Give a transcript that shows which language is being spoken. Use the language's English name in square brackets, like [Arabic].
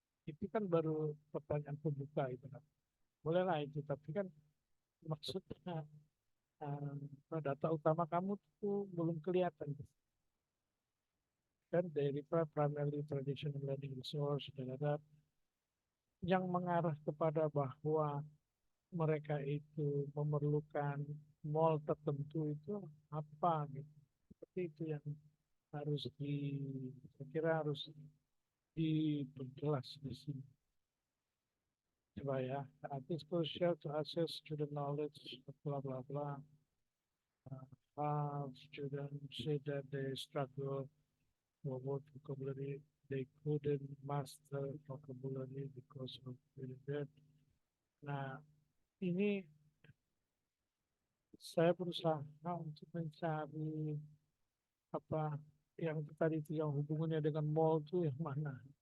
[Indonesian] Itu kan baru pertanyaan pembuka itu kan. Bolehlah itu, tapi kan maksudnya data utama kamu tuh belum kelihatan kan dari [English] primary traditional learning resource [Indonesian] dan ada yang mengarah kepada bahwa mereka itu memerlukan mall tertentu itu apa gitu. Seperti itu yang harus saya kira harus diperjelas di sini. Coba ya, [English] it is crucial to access student knowledge, bla bla bla. Students say that they struggle for word vocabulary, they couldn't master vocabulary because of that. [Indonesian] Nah, ini saya berusaha untuk mencari apa yang tadi itu yang hubungannya dengan mall itu yang mana.